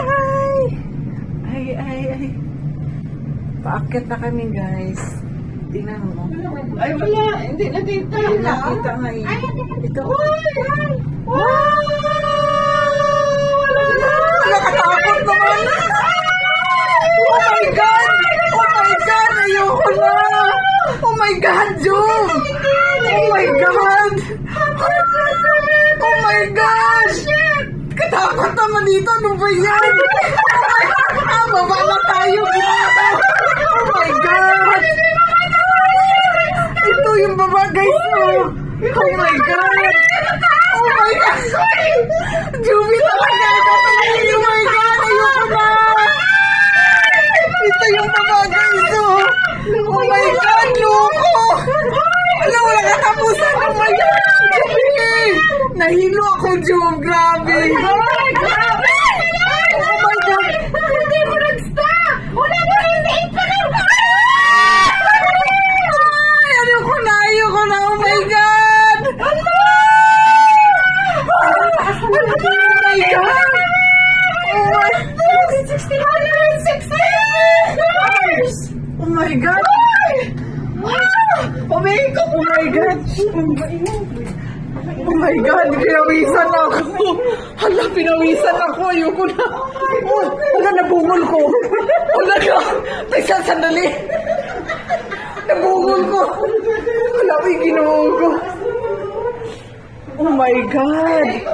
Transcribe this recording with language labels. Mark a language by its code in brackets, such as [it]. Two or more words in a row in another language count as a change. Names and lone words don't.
[tl] Ay. Paakyat na kami guys. Tingnan mo. Ay, wala. Hindi nakita. Nakita nga eh. Ay, Ito. ay! Wow! Nakatakot naman! [en] Oh my God! Oh my God! [tl] Ayoko na! [en] Oh my God, Jom! Oh my God! Oh my God! [tl] Katakot naman dito! Ano ba yan? Baba na tayo! [en] Oh my God! [tl] Ito yung baba guys! [en] Oh my God! Oh my God! Jumi talaga! Oh my God! [tl] Ayoko na! Ito yung baba guys! [en] Oh my God! [tl] Loko! Alam, wala katapusan! [en] Oh my God! Jumi! [tl] Nahilo ako, Jum! Grabe! [en] Oh my God! [tl] Hindi mo nag-stop! Wala na! Hindi pa rin! Ayoko na! [en] Oh my God! Oh my God! Oh my God! [tl] Pumikot! [en] Oh my God! Oh my God! [tl] Pinawisan ako! Hala, pinawisan ako! Ayoko na! Oh, hala, nabungol ko! Hala na! Teka, sandali! Nabungol ko! Hala, may ginawa ko! [en] Oh my God!